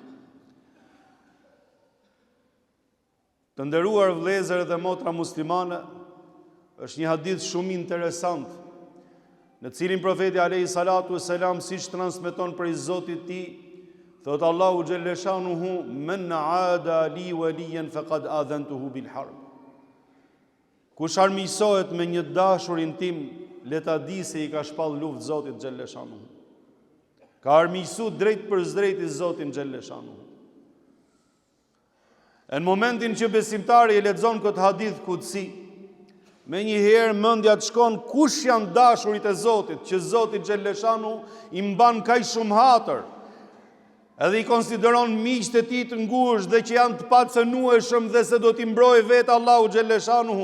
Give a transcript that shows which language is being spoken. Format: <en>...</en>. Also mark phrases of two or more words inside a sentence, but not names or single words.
<sq>Të nderuar vëllezër dhe motra muslimane, është një hadith shumë interesant, në cilin profeti</sq> <ar>عليه الصلاة والسلام</ar> <sq>siç transmeton prej Zotit ti, thot Allahu xhelleshanuhu:</sq> <ar>"من عادى لي وليا فقد آذنته بالحرب."</ar> <sq>Kush armiqësohet me një dashurin tim, le ta di se i ka shpall luftë Zotit xhelleshanuhu. Ka armiqësu drejt për drejt i Zotin xhelleshanuhu. Në momentin që besimtari e lexon këtë hadith kutsi, me njëherë mendja të shkon kush janë dashurit e Zotit, që Zoti xhelleshanu i mban kaq shumë hatër, edhe i konsideron miqtë e tij të ngushtë dhe që janë të pacënueshëm dhe se do t'i mbrojë vetë Allahu xhelleshanu.</sq>